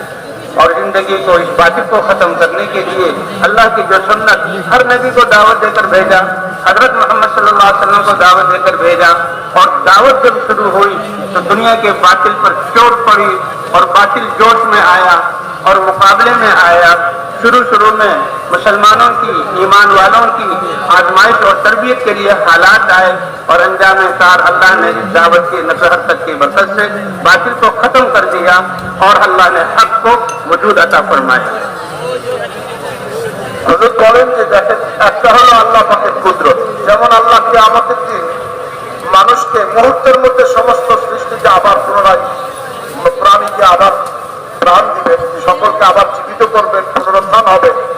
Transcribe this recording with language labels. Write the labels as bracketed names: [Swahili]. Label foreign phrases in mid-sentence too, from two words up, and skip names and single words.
[Urdu] اور زندگی کو اس باطل کو ختم کرنے کے لیے اللہ کی جو سنت ہر نبی کو دعوت دے کر بھیجا، حضرت محمد [Arabic] صلی اللہ علیہ وسلم [Urdu] کو دعوت دے کر بھیجا، اور دعوت جب شروع ہوئی تو دنیا کے باطل پر چوٹ پڑی اور باطل جوش میں آیا اور مقابلے میں آیا. شروع میں مسلمانوں کی، ایمان والوں کی آزمائش اور تربیت کے لیے حالات آئے اور انجام کار اللہ نے اس دعوت کی نصرت تک کی برکت سے باطل کو ختم کر دیا اور اللہ نے حق کو وجود عطا فرمایا. [Bangla] হুজুর বলেন যে দেখেন, একটা হলো আল্লাহ পাকের কুদরত, যেমন আল্লাহ কিয়ামতের দিন মানুষকে মুহূর্তের মধ্যে সমস্ত সৃষ্টিকে আবার পুনরায় প্রাণীকে আবার প্রাণ দিবেন, সকলকে আবার জীবিত করবেন, পুনরুত্থান হবে।